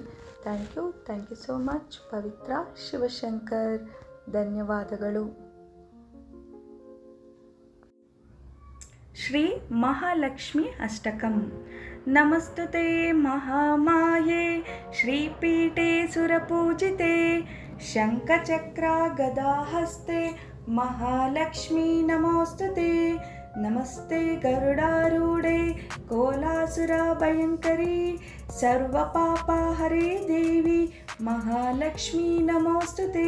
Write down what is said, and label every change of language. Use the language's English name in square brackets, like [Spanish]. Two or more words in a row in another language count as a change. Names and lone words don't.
[English] thank you so much. ಪವಿತ್ರ ಶಿವಶಂಕರ್. [Kannada] ಧನ್ಯವಾದಗಳು. ಶ್ರೀ ಮಹಾಲಕ್ಷ್ಮಿ ಅಷ್ಟಕಂ. [Sanskrit] ನಮಸ್ತುತೆ ಮಹಾಮಾಯೆ ಶ್ರೀಪೀಠೆ ಸುರಪೂಜಿತೆ शङ्खचक्रा गदाहस्ते महालक्ष्मी नमोऽस्तुते। नमस्ते गरुडारूढे कोलासुरभयङ्करी सर्वपापहरे देवी महालक्ष्मी नमोऽस्तुते।